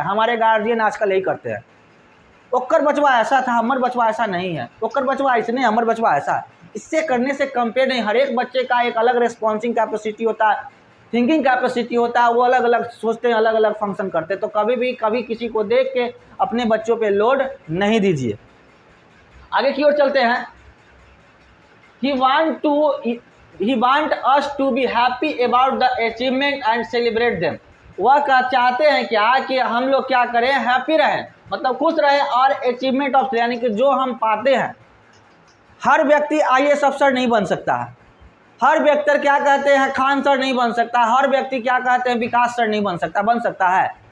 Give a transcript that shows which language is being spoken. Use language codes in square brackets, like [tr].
[hi] हमारे गार्जियन आजकल यही करते हैं, ओकर बचवा ऐसा था, हमर बचवा ऐसा नहीं है, ओकर बचवा इसने, हमर बचवा ऐसा है। इससे करने से कंपेयर नहीं। हर एक बच्चे का एक अलग रिस्पॉन्सिंग कैपेसिटी होता है, थिंकिंग कैपेसिटी होता है, वो अलग अलग सोचते हैं, अलग अलग फंक्शन करते हैं। तो कभी किसी को देख के अपने बच्चों पे लोड नहीं दीजिए। आगे की ओर चलते हैं। [en] He want us to be happy about the achievement and celebrate them। [hi] वह चाहते हैं क्या कि हम लोग क्या करें, हैप्पी रहें, मतलब खुश रहें और अचीवमेंट ऑफ यानी कि जो हम पाते हैं। हर व्यक्ति IAS अफसर नहीं बन सकता है, हर व्यक्ति क्या कहते हैं खान सर नहीं बन सकता, हर व्यक्ति क्या कहते हैं विकास सर नहीं बन सकता है।